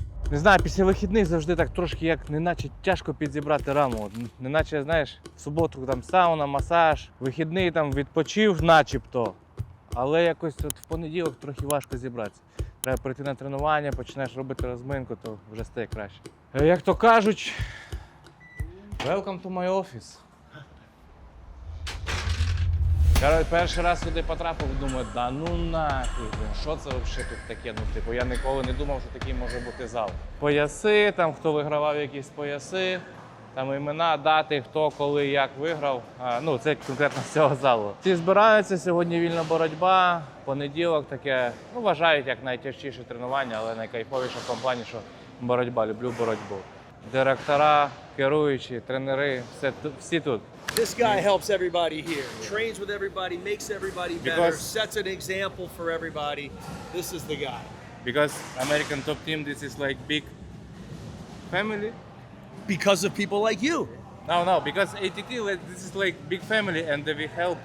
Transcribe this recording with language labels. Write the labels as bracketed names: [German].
[Ukrainian] Не знаю, після вихідних завжди так трошки, як неначе тяжко підзібрати раму. От, неначе, знаєш, в суботу там сауна, масаж, вихідний там відпочив начебто. Але якось от в понеділок трохи важко зібратися. Треба прийти на тренування, починаєш робити розминку, то вже стає краще. Як то кажуть, welcome to my office. Коротше, перший раз сюди потрапив, думаю, да ну нафіг, що це взагалі тут таке? Ну, типу, я ніколи не думав, що такий може бути зал. Пояси, там хто вигравав якісь пояси, там імена, дати, хто, коли, як виграв. Ну, це конкретно з цього залу. Всі збираються, сьогодні вільна боротьба, понеділок таке, ну, вважають як найтяжчіше тренування, але найкайфовіше в тому плані, що боротьба, люблю боротьбу. Директора, керуючі, тренери, всі тут. [English] This guy helps everybody here, trains with everybody, makes everybody better, Because- sets an example for everybody. This is the guy. Because American Top Team, this is like big family. Because of people like you. No, because ATT, this is like big family, and we help.